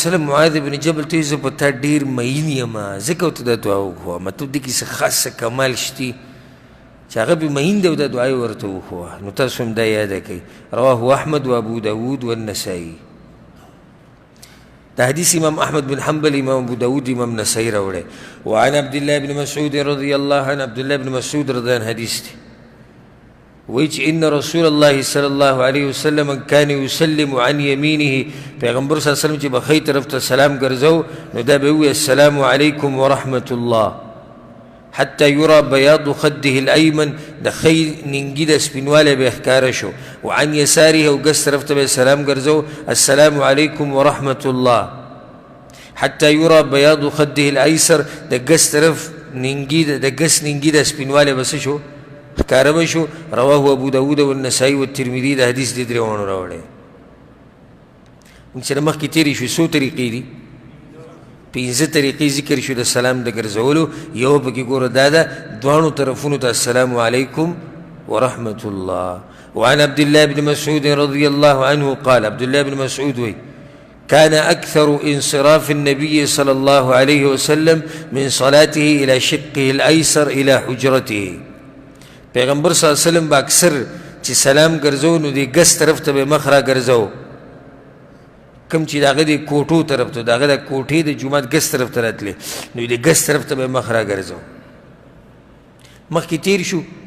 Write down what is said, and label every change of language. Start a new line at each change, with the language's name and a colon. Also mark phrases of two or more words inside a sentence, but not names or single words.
Pashto: علیه وسلم معاذ بن جبل ته زه په تا ډېر مین یم ځکه ورته دا دعا وښوه مطلب دې کې څه خاص څه کمال شتي چې هغه به مین دی او دا دعا یې ورته وښوه نو تاسو هم دا یاده کوئ
Arabic: رواه احمد و ابو داود والنسائي
Pashto: دا حدیث امام احمد بن حنبل امام ابو داود امام نسائی راوړی
Arabic: وعن عبد الله بن مسعود رضی الله عنه
Pashto: عبد الله بن مسعود رضی الله عنه حدیث دی وایي چې
Arabic: ان رسول الله صلی الله علیه وسلم کان یسلم عن یمینه
Pashto: پیغمبر صلی الله علیه وسلم چې بخۍ طرف ته سلام ګرځو نو دا به وایي
Arabic: السلام علیکم ورحمة الله حتى يرى بياض خده الأيمن
Pashto: د خی ننګي د سپینوالی به ښکاره شو
Arabic: وعن یساره
Pashto: او ګس طرف ته به سلام ګرځو
Arabic: السلام علیکم ورحمة الله حتى يرى بياض خده الأيسر
Pashto: د ګس طرف ننګي د ګس ننګي د سپینوالی به څه شو ښکاره به شو
Arabic: رواه ابو داود والنسائي والترمذي
Pashto: د حدیث دې درېواڼو راوړی موږ سره مخکې تېرې شوې څو طریقې دي پنځه طریقې ذکر شو د سلام د ګرځولو یو پکې ګوره دا ده دواړو طرفونو ته
Arabic: السلام علیکم ورحمة الله وعن عبد الله بن مسعود رضي الله عنه قال عبد الله بن مسعود وي كان أكثر انصراف النبي صلى الله عليه وسلم من صلاته إلى شقه الأيسر إلى حجرته
Pashto: پیغمبر صلی الله علیه وسلم با اکثر چې سلام ګرځو نو دی ګس طرف ته به مخ را ګرځو کم چې د هغه د کوټو طرف ته د هغه د کوټې د جومات ګس طرف ته راتلې نو د ګس طرف ته به مخ را ګرځو مخکې تېر شو